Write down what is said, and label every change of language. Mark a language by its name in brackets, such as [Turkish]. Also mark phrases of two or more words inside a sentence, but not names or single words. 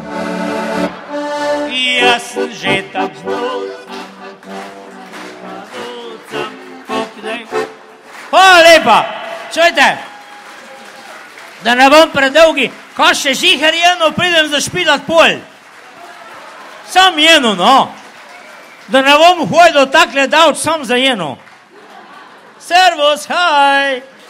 [Slovenian] Jaz sem že tak nucam, kokdej. Hvala lepa, čujte, da ne bom predolgi, kaj še žiher jeno pridem zašpilat pol. Sam jeno, no. Da ne bom hojdo takle davč sam za jeno. Servus, haj.